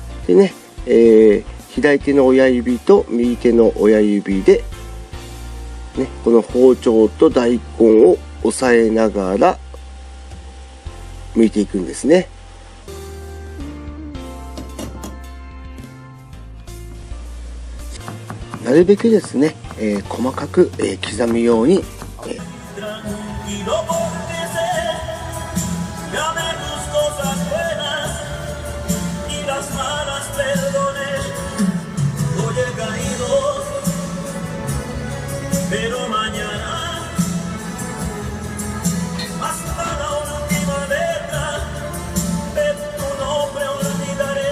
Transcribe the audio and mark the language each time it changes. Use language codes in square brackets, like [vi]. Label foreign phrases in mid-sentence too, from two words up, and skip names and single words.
[ja] でね、左手の親指と右手の親指で、ね、この包丁と大根を押さえながら剥いていくんですね。なるべくですね、細かく、刻むように、 [es] Pero mañana hasta la última letra de tu nombre olvidaré.